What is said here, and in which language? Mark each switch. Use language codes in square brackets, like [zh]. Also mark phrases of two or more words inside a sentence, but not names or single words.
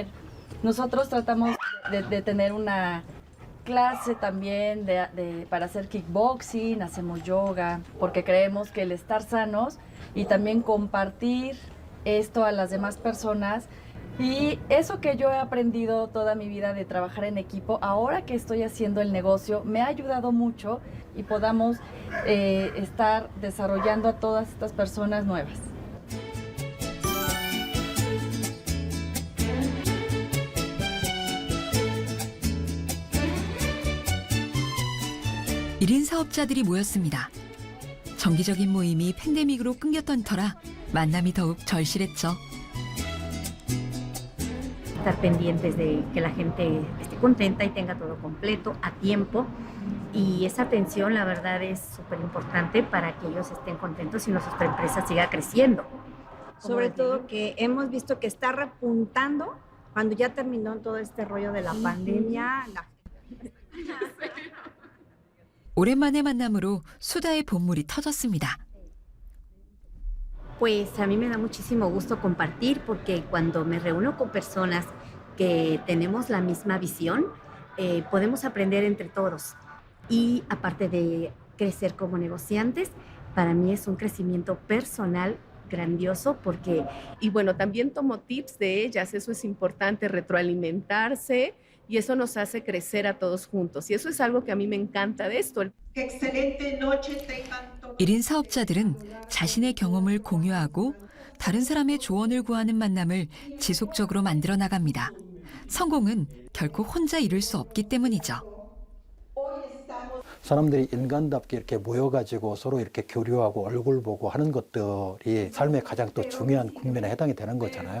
[es] Nosotros tratamos de tener una clase también para hacer kickboxing, hacemos yoga, porque creemos que el estar sanos y también compartir esto a las demás personas y eso que yo he aprendido toda mi vida de trabajar en equipo, ahora que estoy haciendo el negocio, me ha ayudado mucho y podamos estar desarrollando a todas estas personas nuevas. [ko] 일인 사업자들이 모였습니다. 정기적인 모임이 팬데믹으로 끊겼던 터라 만남이 더욱 절실했죠. [es] Estar pendientes de que la gente esté contenta y tenga todo completo, a tiempo. Y esa atención, la verdad, es súper importante para que ellos estén contentos y nuestra empresa siga creciendo. Sobre todo que hemos visto que está repuntando cuando ya terminó todo este rollo de la pandemia. [ko] 오랜만의 만남으로 수다의 본물이 터졌습니다. [es] Pues a mí me da muchísimo gusto compartir porque cuando me reúno con personas que tenemos la misma visión, podemos aprender entre todos. Y aparte de crecer como negociantes, para mí es un crecimiento personal grandioso porque... Y bueno, también tomo tips de ellas, eso es importante, retroalimentarse y eso nos hace crecer a todos juntos. Y eso es algo que a mí me encanta de esto. ¡Qué excelente noche tengan! [ko] 1인 사업자들은 자신의 경험을 공유하고 다른 사람의 조언을 구하는 만남을 지속적으로 만들어 나갑니다. 성공은 결코 혼자 이룰 수 없기 때문이죠. 사람들이 인간답게 이렇게 모여가지고 서로 이렇게 교류하고 얼굴 보고 하는 것들이 삶의 가장 또 중요한 국면에 해당이 되는 거잖아요.